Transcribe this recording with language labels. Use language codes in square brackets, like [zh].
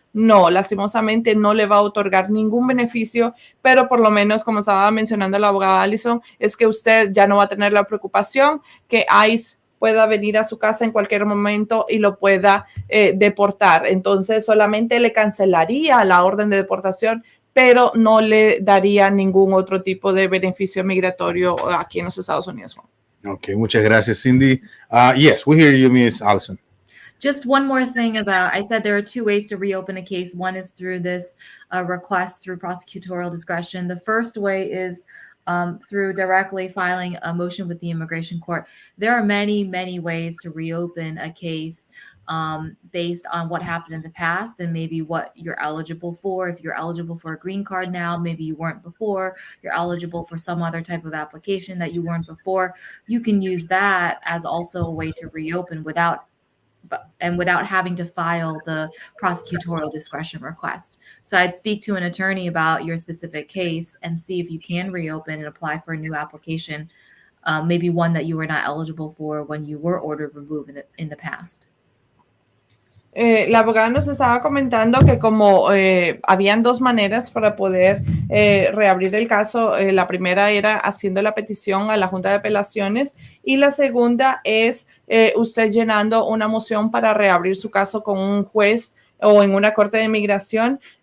[es] No, lastimosamente no le va a otorgar ningún beneficio, pero por lo menos, como estaba mencionando la abogada Allison, es que usted ya no va a tener la preocupación que ICE pueda venir a su casa en cualquier momento y lo pueda deportar. Entonces, solamente le cancelaría la orden de deportación, pero no le daría ningún otro tipo de beneficio migratorio aquí en los Estados Unidos. Okay, muchas gracias, Cindy. [en] Yes, we hear you, Miss Allison. Just one more thing about, I said there are two ways to reopen a case. One is through this request through prosecutorial discretion. The first way is through directly filing a motion with the immigration court. There are many, many ways to reopen a case based on what happened in the past and maybe what you're eligible for. If you're eligible for a green card now, maybe you weren't before, you're eligible for some other type of application that you weren't before, you can use that as also a way to reopen without having to file the prosecutorial discretion request. So I'd speak to an attorney about your specific case and see if you can reopen and apply for a new application, maybe one that you were not eligible for when you were ordered removed in the past. [es] La abogada nos estaba comentando que como habían dos maneras para poder reabrir el caso, la primera era haciendo la petición a la Junta de Apelaciones y la segunda es usted llenando una moción para reabrir su caso con un juez o en una corte de inmigración.